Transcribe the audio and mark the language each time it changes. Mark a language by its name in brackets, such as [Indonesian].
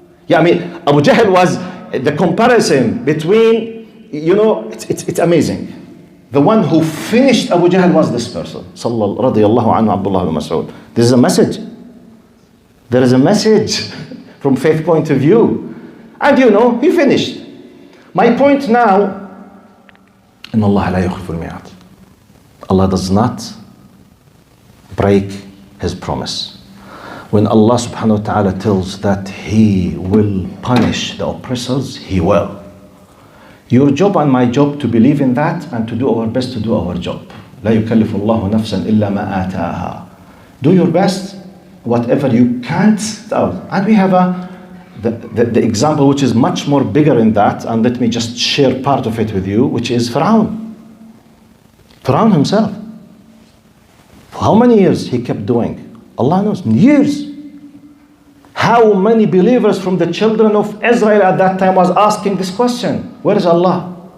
[English] Abu Jahl was the comparison between, it's amazing. The one who finished Abu Jahl was this person. Radiyallahu anhu, Abdullah bin Mas'ud. This is a message. There is a message from faith point of view. And he finished. My point now, [Arabic] إن الله لا يخلف الميعاد. [English] Allah does not break His promise. When Allah subhanahu wa ta'ala tells that He will punish the oppressors, He will. Your job and my job to believe in that and to do our best to do our job. [Arabic] لا يكلف الله نفسا إلا ما آتاها. [English] Do your best, whatever you can't. And we have the example which is much more bigger in that, and let me just share part of it with you, which is Fir'aun. Fir'aun himself. For how many years he kept doing? Allah knows, years. How many believers from the children of Israel at that time was asking this question? Where is Allah?